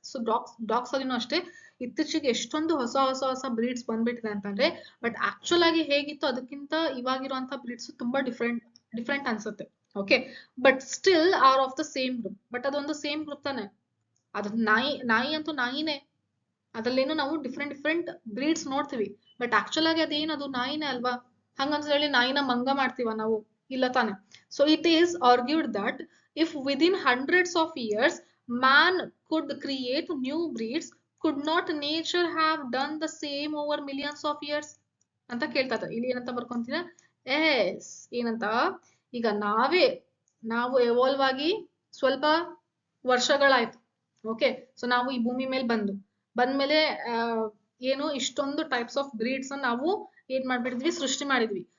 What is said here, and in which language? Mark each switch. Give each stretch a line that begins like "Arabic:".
Kannada: So dogs ಅಲ್ಲಿನೂ ಅಷ್ಟೇ ಇತ್ತೀಚೆಗೆ ಎಷ್ಟೊಂದು ಹೊಸ ಬ್ರೀಡ್ಸ್ ಬಂದ್ಬಿಟ್ಟಿದೆ ಅಂತಂದ್ರೆ, ಬಟ್ ಆಕ್ಚುಲ್ ಆಗಿ ಹೇಗಿತ್ತು ಅದಕ್ಕಿಂತ ಇವಾಗಿರುವಂತ ಬ್ರೀಡ್ಸ್ ತುಂಬಾ ಡಿಫ್ರೆಂಟ್ ಅನ್ಸುತ್ತೆ.
English: Okay, but still are of the same group.
Kannada: But ಅದೊಂದು ಸೇಮ್ ಗ್ರೂಪ್ ತಾನೆ. ಅದು ನಾಯಿ ಅಂತೂ ನಾಯಿನೇ, ಅದ್ರಲ್ಲೇನು ನಾವು ಡಿಫ್ರೆಂಟ್ ಬ್ರೀಡ್ಸ್ ನೋಡ್ತೀವಿ, ಬಟ್ ಆಕ್ಚುಲ್ ಆಗಿ ಅದೇನದು ನಾಯಿನೇ ಅಲ್ವಾ? ಹಂಗಂತ ಹೇಳಿ ನಾಯಿನ ಮಂಗ ಮಾಡ್ತೀವ ನಾವು? ಇಲ್ಲ ತಾನೆ.
English: so it is argued that if within hundreds of years man could create new breeds could not nature have done the same over millions of years
Kannada: ಅಂತ ಕೇಳ್ತಾ ಇದ್ದಾರೆ. ಇಲ್ಲಿ ಏನಂತ ಬರ್ಕೊಂತೀರಾ, ಎಸ್ ಏನಂತ, ಈಗ ನಾವು ಎವಾಲ್ವ್ ಆಗಿ ಸ್ವಲ್ಪ ವರ್ಷಗಳಾಯ್ತು. ಓಕೆ, ಸೊ ನಾವು ಈ ಭೂಮಿ ಮೇಲೆ ಬಂದ್ಮೇಲೆ ಏನು ಇಷ್ಟೊಂದು ಟೈಪ್ಸ್ ಆಫ್ ಬ್ರೀಡ್ಸ್ ನಾವು ಏನ್ ಮಾಡ್ಬಿಟ್ಟಿದ್ವಿ, ಸೃಷ್ಟಿ ಮಾಡಿದ್ವಿ.